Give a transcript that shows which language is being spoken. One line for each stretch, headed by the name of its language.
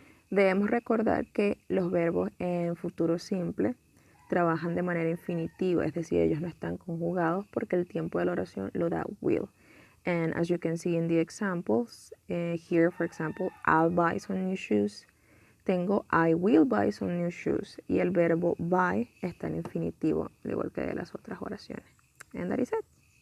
Spanish: Debemos recordar que los verbos en futuro simple trabajan de manera infinitiva, es decir, ellos no están conjugados porque el tiempo de la oración lo da will.
English: And as you can see in the examples, here, for example, I'll buy some new shoes. Tengo I will buy some new shoes.
Spanish: Y el verbo buy está en infinitivo, al igual que de las otras oraciones.
English: And that is it.